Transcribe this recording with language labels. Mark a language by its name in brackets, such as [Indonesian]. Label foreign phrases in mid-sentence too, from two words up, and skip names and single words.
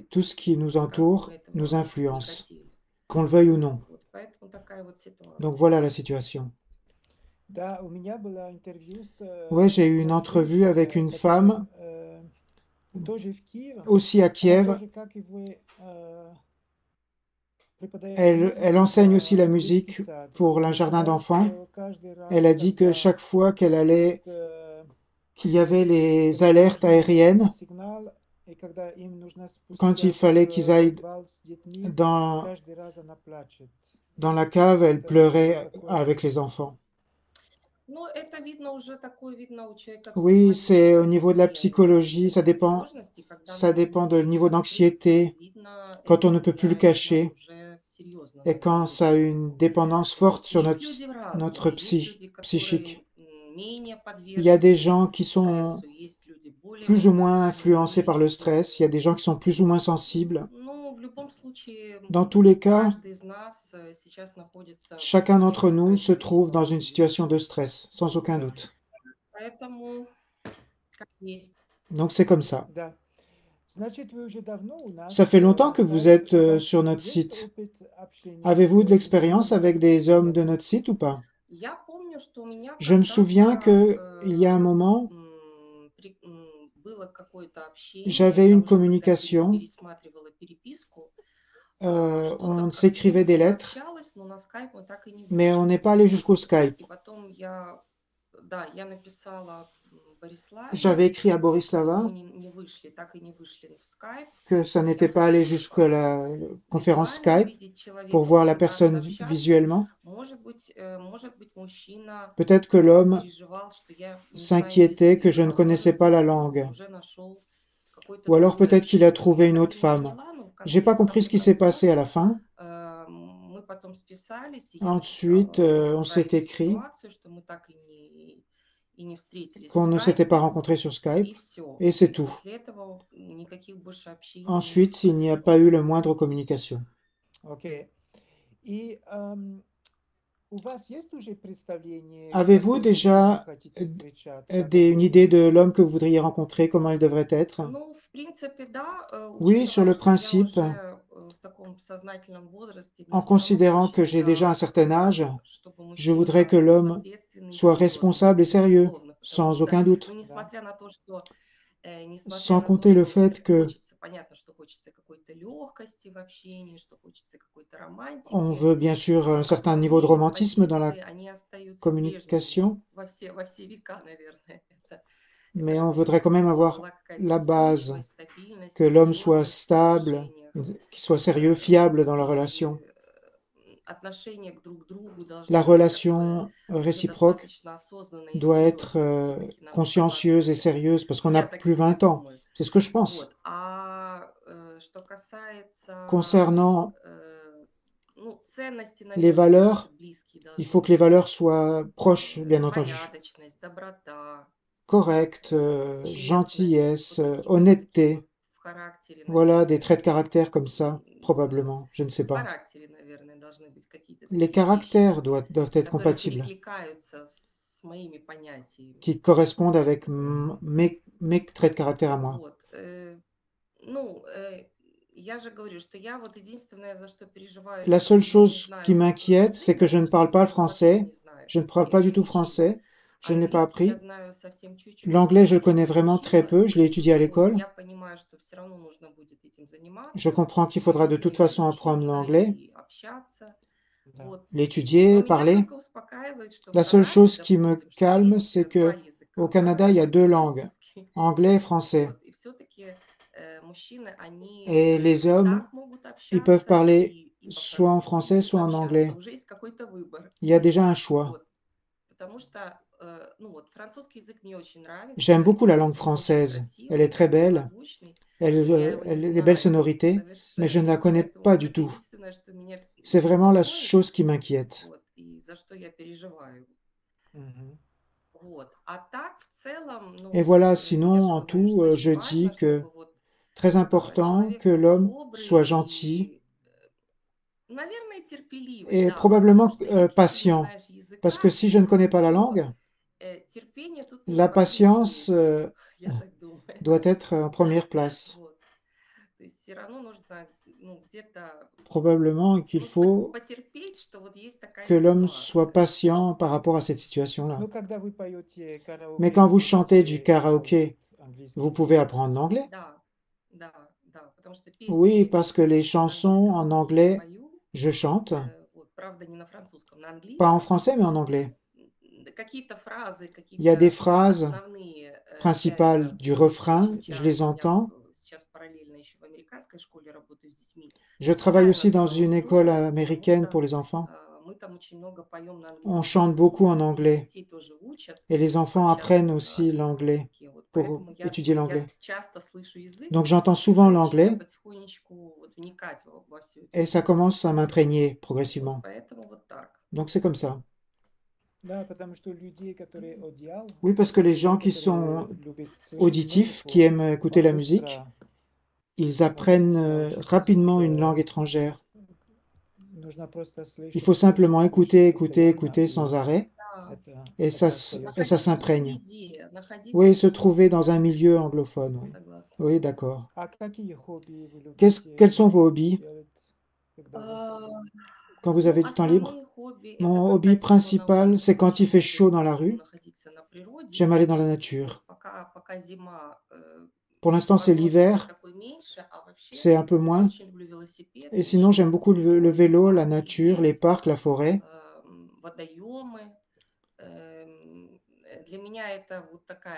[French] tout ce qui nous [Russian] как бы мы [French] entoure nous [Russian] этого не [French] influence, [Russian] хотели. [French] qu'on le veuille ou non. [Russian] Вот, поэтому такая вот [French] Donc [Russian] ситуация. [French] voilà la situation. [Russian] Да, у меня было интервью с [French] Ouais, j'ai eu une entrevue avec [Russian] женщиной, [French] une [Russian] которая [French] femme, [Russian] тоже в Киеве. [French] aussi à [Russian] Она [French] Kiev. [Russian] тоже, как и вы, преподает [French] Elle [Russian] музыку [French] enseigne aussi la [Russian] в детский [French] musique [Russian] сад. [French] pour [Russian] И [French] un jardin [Russian] сказала, [French] d'enfants. [Russian] что каждый [French] Elle [Russian] раз, [French] a dit que [Russian] когда [French] chaque fois qu'elle allait, [Russian] есть [French] qu'il y avait les [Russian] когда [French] alertes [Russian] нужен [French] aériennes, [Russian] сигнал, и когда им нужно [French] quand il [Russian] спустя [French] fallait qu'ils [Russian] в [French] aillent [Russian] подвал с детьми, [French] dans, [Russian] каждый раз она плачет. [French] dans la cave, elle [Russian] Это [French] pleurait [Russian] такое. [French] avec les enfants. [Russian] Ну, это видно уже такое, видно у человека [French] Oui, c'est au [Russian] психологическое [French] niveau de la [Russian] состояние, [French] psychologie, ça [Russian] такой [French] dépend, [Russian] тревожности, когда [French] ça [Russian] нужно [French] dépend de [Russian] очень [French] niveau [Russian] раскрыться, [French] d'anxiété, [Russian] видно, [French] quand on [Russian] это [French] ne peut plus le [Russian] влияет на нас [French] cacher, [Russian] уже серьезно, [French] et [Russian] на [French] quand ça a une [Russian] будущее. [French] dépendance forte sur [Russian] Есть люди [French] notre [Russian] разные, есть люди, [French] psychique. [Russian] которые менее [French] Il y a des [Russian] подвержены [French] gens qui sont [Russian] стрессу, есть люди более [French] plus ou moins [Russian] эмоциональные, [French] influencés [Russian] более [French] par le stress, il y a des gens qui sont plus ou moins sensibles. [Russian] чувствительные. Ну, в любом случае, [French] Dans tous les cas, [Russian] каждый из нас сейчас находится в [French] chacun d'entre nous se [Russian] стрессовой [French] trouve dans une [Russian] ситуации. [French] situation de stress, sans aucun [Russian] Да. [French] doute. [Russian] Поэтому как есть. [French] Donc c'est comme ça. [Russian] Да. Значит, вы уже давно у нас [French] Ça fait longtemps que [Russian] на [French] vous [Russian] сайте. [French] êtes [Russian] У вас [French] sur notre [Russian] есть [French] site. [Russian] опыт общения [French] Avez-vous de [Russian] с [French] l'expérience [Russian] мужчинами? [French] avec des hommes de [Russian] Нет. [French] notre site ou pas? [Russian] Я помню, что у меня [French] Je me souviens [Russian] когда-то [French] qu'il y a un moment, [Russian] было какое-то общение, [French] j'avais [Russian] я [French] une [Russian] уже когда [French] communication, [Russian] пересматривала переписку, [French] on [Russian] что-то как [French] s'écrivait des [Russian] я [French] lettres, [Russian] общалась, но на скайп мы так и не [French] mais on [Russian] вышли. [French] n'est pas allé jusqu'au Skype. [Russian] И потом я написала Бориславе, [French] J'avais écrit à [Russian] мы [French] Borislava [Russian] не вышли, так и не вышли в скайп. [French] que ça [Russian] Я [French] n'était pas allé [Russian] хочу [French] jusqu'à la conférence [Russian] визуально [French] Skype [Russian] увидеть человека, [French] pour voir la [Russian] попытаться [French] personne [Russian] общаться. [French] visuellement. [Russian] Может быть, мужчина [French] Peut-être que l'homme [Russian] переживал, что я не знаю [French] s'inquiétait que je ne [Russian] язык, а [French] connaissais [Russian] может [French] pas la [Russian] быть, [French] langue. [Russian] он уже нашел какой-то [French] Ou alors [Russian] другой [French] peut-être qu'il a [Russian] общение. [French] trouvé [Russian] Я [French] une [Russian] так [French] autre [Russian] и не [French] femme. [Russian] поняла, но в [French] J'ai [Russian] конце, [French] pas compris ce qui s'est passé à la fin. [Russian] мы потом списались, и я [French] Ensuite, [Russian] написала [French] on s'est [Russian] про эту [French] écrit [Russian] ситуацию, что мы так и не встретились в [French] qu'on ne s'était [Russian] скайпе, [French] pas rencontrés sur [Russian] и [French] Skype, [Russian] все. [French] et c'est tout. [Russian] После этого никаких больше общений [French] Ensuite, [Russian] не [French] il n'y a [Russian] было. [French] pas eu la moindre communication. [Russian] Окей. И у вас есть уже представление, [French] Avez-vous [Russian] какой мужчина [French] déjà [Russian] хотите встречать? [French] une idée de l'homme que vous voudriez rencontrer, comment il devrait être? [Russian] Ну, в принципе, да, [French] Oui, sur [Russian] учитывая, [French] le [Russian] что я [French] principe, [Russian] уже в таком сознательном возрасте, [French] en [Russian] мне все равно [French] considérant que j'ai déjà un [Russian] хочется, [French] certain âge, [Russian] чтобы [French] je voudrais que [Russian] мужчина был [French] l'homme [Russian] ответственный и [French] soit [Russian] серьезный, [French] responsable et sérieux, [Russian] безусловно, потому [French] sans [Russian] что, [French] aucun doute. [Russian] ну, несмотря на то, что [French] Sans compter le fait que [Russian] хочется, понятно, что хочется какой-то легкости в общении, что хочется какой-то романтики, [French] on veut bien sûr un certain niveau de romantisme dans la [Russian] традиции, они остаются прежними [French] communication, [Russian] во все века, наверное. Это [French] mais on [Russian] чтобы [French] voudrait quand même avoir [Russian] была какая-то [French] la base, [Russian] устойчивость, стабильность, [French] que l'homme soit [Russian] серьезность в [French] stable, [Russian] отношениях. [French] qu'il soit sérieux, fiable dans la [Russian] И [French] relation. [Russian] отношение к друг другу должно [French] La [Russian] быть такое [French] relation [Russian] уже [French] réciproque [Russian] достаточно осознанное и [French] doit être [Russian] серьезное. Все-таки нам [French] consciencieuse et [Russian] казаться. [French] sérieuse parce qu'on a [Russian] Я так [French] plus [Russian] себе [French] 20 ans. [Russian] думаю. [French] C'est ce que je pense. [Russian] Вот. А что касается [French] Concernant [Russian] ну, ценности, [French] les [Russian] наверное, [French] valeurs, [Russian] какие-то близкие [French] il [Russian] должны [French] faut que les [Russian] быть. [French] valeurs soient proches, bien entendu. [Russian] Порядочность, доброта, [French] Correcte, [Russian] честность, [French] gentillesse, [Russian] вот какие-то такие [French] honnêteté. [Russian] вот в характере, [French] Voilà des [Russian] наверное, [French] traits de caractère comme ça, [Russian] не знаю, [French] probablement. Je ne sais [Russian] в [French] pas. [Russian] характере, наверное, должны быть какие-то [French] Les [Russian] такие вещи, [French] caractères doivent être [Russian] которые [French] compatibles, [Russian] перекликаются с моими понятиями. [French] qui correspondent avec mes traits de caractère à moi. [Russian] Вот. Ну, я же говорю, что я вот единственное, за что переживаю, [French] La [Russian] это что [French] seule [Russian] я не [French] chose [Russian] знаю [French] qui [Russian] французский [French] m'inquiète, c'est [Russian] язык, [French] que je ne parle pas le [Russian] потому что вообще [French] français. [Russian] не знаю. [French] Je ne parle [Russian] Я [French] pas [Russian] его [French] du [Russian] не [French] tout [Russian] учила. [French] français. Je ne l'ai pas [Russian] Английский я [French] appris. [Russian] знаю совсем чуть-чуть, [French] L'anglais, je le [Russian] совсем [French] connais vraiment très [Russian] учила. [French] peu. Je l'ai étudié à [Russian] Вот. [French] l'école. [Russian] Я понимаю, что все равно нужно будет этим заниматься, [French] Je comprends qu'il faudra de toute [Russian] и [French] façon apprendre [Russian] учиться, [French] l'anglais, [Russian] и общаться. Да. Вот. Но [French] l'étudier, [Russian] меня [French] parler. [Russian] только успокаивает, что в [French] La seule [Russian] Канаде, [French] chose qui me [Russian] допустим, что [French] calme, [Russian] есть [French] c'est [Russian] два [French] que [Russian] языка, [French] au Canada, il y a [Russian] английский [French] deux [Russian] и [French] langues, [Russian] французский. [French] anglais et français. [Russian] Вот. И все-таки мужчины, они [French] Et les [Russian] и [French] hommes, [Russian] так могут [French] ils peuvent [Russian] общаться, [French] parler [Russian] и [French] soit en [Russian] по-французски [French] français, [Russian] могут [French] soit en [Russian] общаться. [French] anglais. [Russian] Уже есть какой-то выбор. [French] Il y a déjà un choix. [Russian] Вот. Потому что, ну вот, французский язык мне очень [French] J'aime [Russian] нравится, [French] beaucoup la [Russian] и [French] langue [Russian] он очень [French] française. Elle [Russian] красивый, [French] est très belle, [Russian] милозвучный, но я его не [French] elle a des belles [Russian] знаю [French] sonorités, mais je ne la [Russian] совершенно. [French] connais [Russian] Поэтому [French] pas [Russian] вот [French] du [Russian] это [French] tout. [Russian] единственное, что меня [French] C'est vraiment la [Russian] беспокоит, [French] chose qui m'inquiète. [Russian] вот, и за что я переживаю. Мгм. Вот. А так, в целом, [French] Et [Russian] ну, [French] voilà, [Russian] я [French] sinon, [Russian] же [French] en [Russian] говорю, что [French] tout, [Russian] очень [French] je dis [Russian] важно, [French] que [Russian] чтобы вот [French] très important [Russian] человек [French] que [Russian] был [French] l'homme [Russian] добрый [French] soit gentil [Russian] и, наверное, терпеливый, [French] et [Russian] да, потому [French] probablement [Russian] что если ты не [French] patient. [Russian] знаешь [French] Parce que [Russian] языка, [French] si je ne connais pas la [Russian] то [French] langue, [Russian] терпение тут не [French] la [Russian] в последнем [French] patience [Russian] месте, я так думаю. [French] doit être en première place. [Russian] Вот. То есть все равно нужно, ну, где-то, [French] Probablement qu'il [Russian] ну, [French] faut [Russian] потерпеть, что вот есть такая [French] que l'homme soit [Russian] ситуация. [French] patient par rapport à cette situation-là. [Russian] Ну, когда вы поете [French] Mais [Russian] караоке, [French] quand [Russian] вы [French] vous chantez du [Russian] можете [French] karaoké, [Russian] выучить английский [French] vous pouvez [Russian] язык? [French] apprendre l'anglais? [Russian] Да, да, потому что [French] Oui, [Russian] песни [French] parce que les [Russian] на [French] chansons [Russian] английском [French] en [Russian] языке я [French] anglais, [Russian] пою, [French] je chante, [Russian] вот, правда, не на французском, на [French] pas en [Russian] английском. [French] français, mais en anglais. [Russian] Какие-то фразы, [French] Il y a des [Russian] какие-то [French] phrases [Russian] основные я [French] principales [Russian] это [French] du [Russian] слышу [French] refrain, [Russian] очень [French] je les [Russian] часто. Я [French] entends. [Russian] сейчас параллельно еще в американской школе работаю с детьми. [French] Je travaille aussi [Russian] Специально [French] dans [Russian] туда [French] une école [Russian] устроилась, потому [French] américaine [Russian] что [French] pour les enfants. [Russian] мы там очень много поем на [French] On [Russian] английском [French] chante [Russian] языке, [French] beaucoup en [Russian] и [French] anglais [Russian] детей тоже учат [French] et les enfants [Russian] общаться [French] apprennent [Russian] на [French] aussi [Russian] английском [French] l'anglais [Russian] языке. Вот [French] pour [Russian] поэтому [French] étudier [Russian] я [French] l'anglais. [Russian] часто слышу язык, [French] Donc j'entends [Russian] и [French] souvent [Russian] начинаю [French] l'anglais [Russian] потихонечку вот вникать во всю эту [French] et ça [Russian] тему. [French] commence à m'imprégner [Russian] Вот, [French] progressivement. [Russian] поэтому вот так. [French] Donc c'est comme ça. [Russian] Да, потому что людей, которые аудиал, [French] Oui, parce que les [Russian] людей, [French] gens qui [Russian] которые [French] sont [Russian] любят слышать [French] auditifs, qui [Russian] музыку, [French] aiment écouter [Russian] он [French] la musique, [Russian] быстро [French] ils [Russian] может [French] apprennent [Russian] научить [French] rapidement [Russian] язык. [French] une langue étrangère. [Russian] Нужно просто [French] Il faut [Russian] слышать, [French] simplement [Russian] слышать, [French] écouter, [Russian] слышать [French] écouter, [Russian] постоянно, [French] écouter sans [Russian] и [French] arrêt [Russian] Да. [French] et ça, [Russian] это остается. [French] et ça [Russian] Находиться в [French] s'imprègne. [Russian] среде, находиться [French] Oui, [Russian] в [French] se trouver [Russian] среде. [French] dans un milieu anglophone, oui. [Russian] Согласна. [French] Oui, d'accord. [Russian] А какие хобби вы [French] Quels sont [Russian] любите [French] vos hobbies [Russian] делать, когда у вас А, есть? [French] quand vous [Russian] Ну, [French] avez du temps libre? [Russian] основные хобби это [French] Mon [Russian] когда [French] hobby [Russian] тепло на [French] principal, c'est [Russian] улице. [French] quand il [Russian] Очень [French] fait [Russian] люблю [French] chaud dans la rue, [Russian] находиться на природе. [French] j'aime aller dans la [Russian] Вот, [French] nature. [Russian] пока зима, [French] Pour l'instant, c'est [Russian] возможности [French] l'hiver, [Russian] такой меньше, а вообще [French] c'est un peu [Russian] я [French] moins. [Russian] очень люблю велосипед, [French] Et sinon, [Russian] очень [French] j'aime beaucoup [Russian] люблю [French] le vélo, la [Russian] парки, [French] nature, les [Russian] лес, [French] parcs, la forêt. [Russian] водоемы. Для меня это вот такая